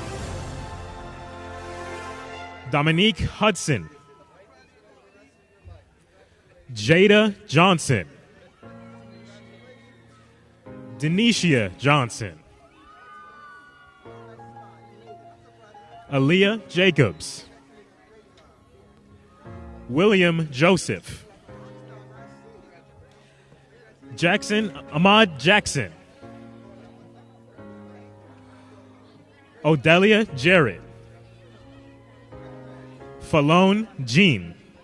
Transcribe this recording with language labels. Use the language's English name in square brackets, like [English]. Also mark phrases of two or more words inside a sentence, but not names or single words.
[English] Dominique Hudson. Jada Johnson. Denisha Johnson. Aaliyah Jacobs. William Joseph. Jackson Ahmad Jackson. Odelia Jarrett. Falone Jean.